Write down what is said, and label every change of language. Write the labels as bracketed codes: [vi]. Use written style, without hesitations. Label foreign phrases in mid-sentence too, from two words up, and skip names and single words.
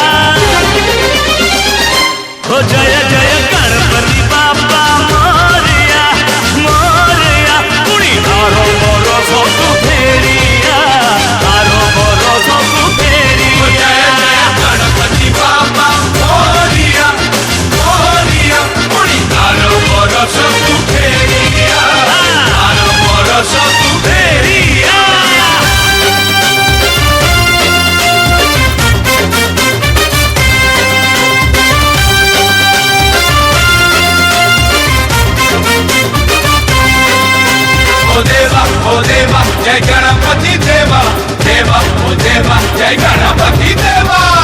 [or] ଓ ଜୟ ଜୟ ଗଣପତି ବାପା ମୋରିଆ ମୋରିଆ ପୁଣି ଧାର ମୋର ସବୁ ଫେରିଆ ଧାର ମୋର ସବୁ ଫେରିଆ ଜୟ ଜୟ ଗଣପତି ବାପା ମୋରିଆ ମୋରିଆ ପୁଣି ତାର ମୋର ସବୁ ଫେରିଆ ତାର ମୋର ସବୁ ଫେରିଆ [hi] ओ देवा जय गणपति देवा देवा ओ देवा जय गणपति देवा